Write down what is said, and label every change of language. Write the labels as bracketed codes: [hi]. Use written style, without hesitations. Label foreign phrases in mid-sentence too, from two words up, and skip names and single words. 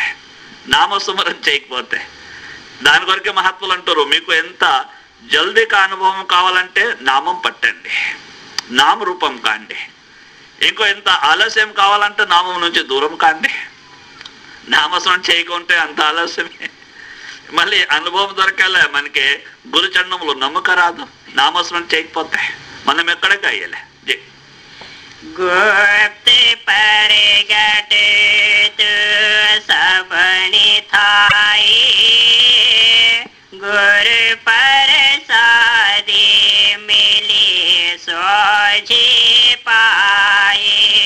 [te] నామస్మరణ చేయకపోతే దాని కొరకే మహాత్ములు అంటారు, మీకు ఎంత జల్దీగా అనుభవం కావాలంటే నామం పట్టండి, నామరూపం కాండి. ఇంకో ఎంత ఆలస్యం కావాలంటే నామం నుంచి దూరం కాండి. నామస్మరణ చేయకుంటే అంత ఆలస్యమే. మళ్ళీ అనుభవం దొరకాలే మనకి. గురుచరణంలో నమ్మక రాదు నామస్మరణ చేయకపోతే. మనం ఎక్కడికి అయ్యలే. [pa] ਗੁਪਤ ਪਰਗਟ ਤੂ ਸਬਨੀ ਥਾਈ, ਗੁਰੂ ਪ੍ਰਸਾਦਿ ਮਿਲੀ ਸੋਝੀ ਪਾਏ।